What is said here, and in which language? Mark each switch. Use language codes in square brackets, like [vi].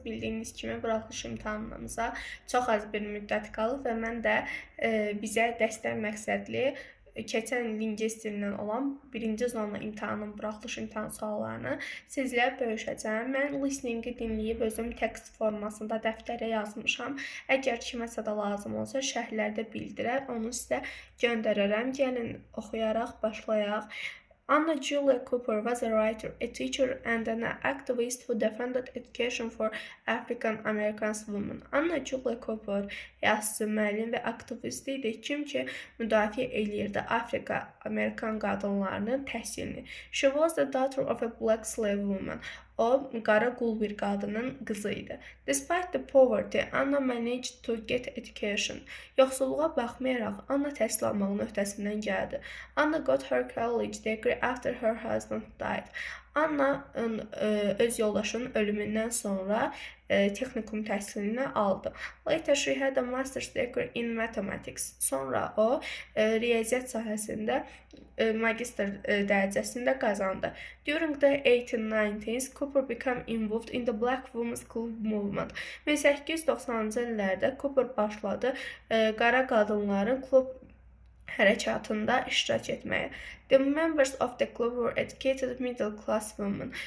[az] Bildiyiniz kimi buraxılış imtahanlarımıza çox az bir müddət qalıb və mən də bizə dəstək məqsədli keçən lingvist dilindən olan birinci zona imtahanının buraxılış imtahan suallarını sizlə bölüşəcəm. Mən listeningi dinləyib özüm tekst formasında dəftərə yazmışam. Əgər kiməsə də lazım olsa şərhlərdə bildirər, onu sizə göndərərəm. Gəlin oxuyaraq başlayaq. [en] Anna Julia Cooper was a writer, a teacher, and an activist who defended education for African American women. [az] Anna Julia Cooper yazıcı, müəllim və aktivist idi, kim ki müdafiə eləyirdi Afrika Amerikan qadınlarının təhsilini. [en] She was the daughter of a black slave woman. [az] O, qara qul bir qadının qızı idi. [en] Despite the poverty, Anna managed to get education. [az] Yoxsulluğa baxmayaraq, Anna təhsil almağın öhdəsindən gəldi. [en] Anna got her college degree after her husband died. [az] Anna öz yoldaşının ölümündən sonra texnikum təhsilini aldı. [en] Later she had a master's degree in mathematics. [az] Sonra o riyaziyyat sahəsində magistr dərəcəsində qazandı. [en] During the 1890s, Cooper became involved in the Black Women's Club movement. [az] 1890-cı illərdə Cooper başladı qara qadınların klub hərəkatında iştirak etməyə. [en] The members of the club were educated middle class women.